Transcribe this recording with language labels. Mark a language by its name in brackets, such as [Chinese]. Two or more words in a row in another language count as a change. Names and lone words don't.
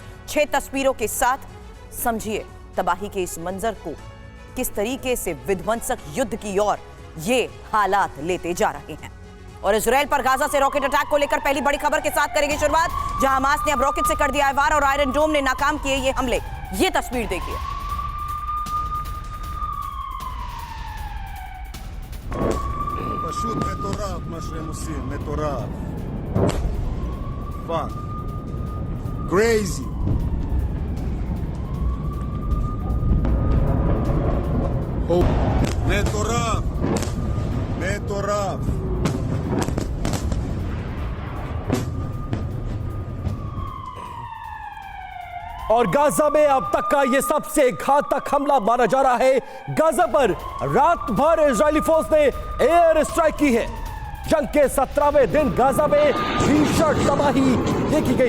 [Hindi] 6 तस्वीरों के साथ समझिए तबाही के इस मंजर को, किस तरीके से विध्वंसक युद्ध की ओर ये हालात लेते जा रहे हैं। और इजराइल पर गाजा से रॉकेट अटैक को लेकर पहली बड़ी खबर के साथ करेंगे शुरुआत, जहां हमास ने अब रॉकेट से कर दिया है वार और आयरन डोम ने नाकाम किए ये हमले। ये तस्वीर देखिए। [Hebrew] פשוט מטורף מה שהם עושים, מטורף. [English] Fuck. Crazy. [Hebrew] מטורף. מטורף. [Hindi] और गाजा में अब तक का यह सबसे घातक हमला माना जा रहा है। गाजा पर रात भर इजरायली फोर्स ने एयर स्ट्राइक की है। जंग के 17वें दिन गाजा में भीषण तबाही देखी गई।